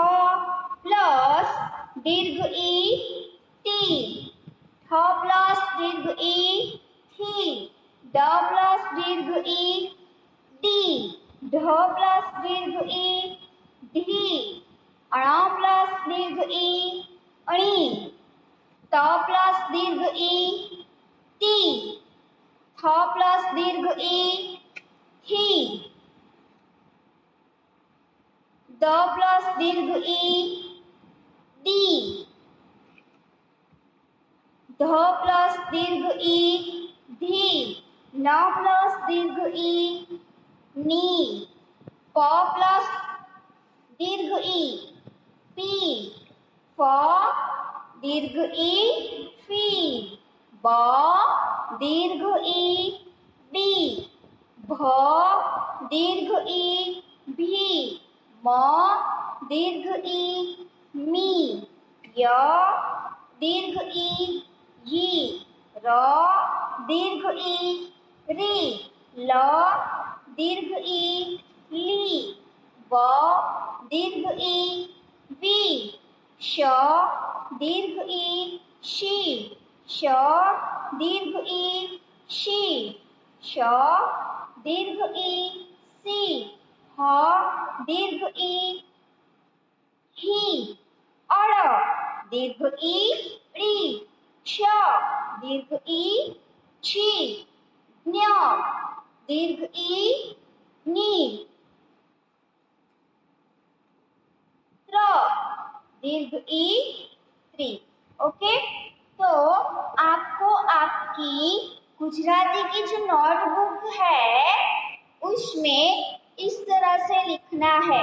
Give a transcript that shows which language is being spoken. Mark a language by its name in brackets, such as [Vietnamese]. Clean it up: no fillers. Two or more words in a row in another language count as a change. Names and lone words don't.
[Hindi] प्लस दीर्घ ई टी, थ प्लस दीर्घ ई थी, ड प्लस दीर्घ ई डी, ढ प्लस दीर्घ ई ढी, अण प्लस दीर्घ ई अणी, त प्लस दीर्घ ई ती, थ प्लस दीर्घ ई थी, द प्लस दीर्घ ई दी, ध प्लस दीर्घ ई धी, न प्लस दीर्घ ई नी, प प्लस दीर्घ ई पी, फ दीर्घ ई फी, ब दीर्घ ई बी, भ दीर्घ ई भी, म दीर्घ ई मी, य दीर्घ ई ही, र दीर्घ ई री, ल दीर्घ ई ली, व दीर्घ ई वी, श दीर्घ ई शी, श दीर्घ ई शी, श दीर्घ ई सी, ह दीर्घ ई ही, अड़ दीर्घ ई री, क्ष दीर्घ ई छी, ज्ञ दीर्घ ई नी, त्र दीर्घ ई त्री। ओके, तो आपको आपकी गुजराती की जो नोटबुक है उसमें इस तरह से लिखना है।